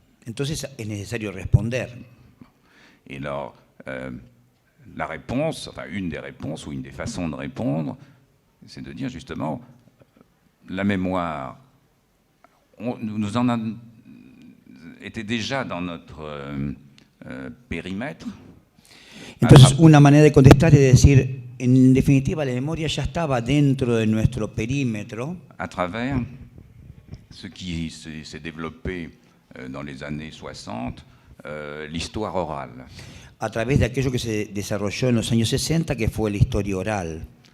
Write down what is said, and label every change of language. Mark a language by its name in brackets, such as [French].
[Spanish] Entonces es necesario responder. [French] Et alors, la réponse, enfin une des réponses ou une des façons de répondre, c'est de dire justement, la mémoire, nous en avons été déjà dans notre périmètre. [Spanish] Entonces, una manera de contestar es decir, en definitiva, la memoria ya estaba dentro de nuestro perímetro. [French] À travers ce qui s'est développé dans les années 60, l'histoire orale. [Spanish] A través de aquello que se desarrolló en los años 60, que fue la historia oral.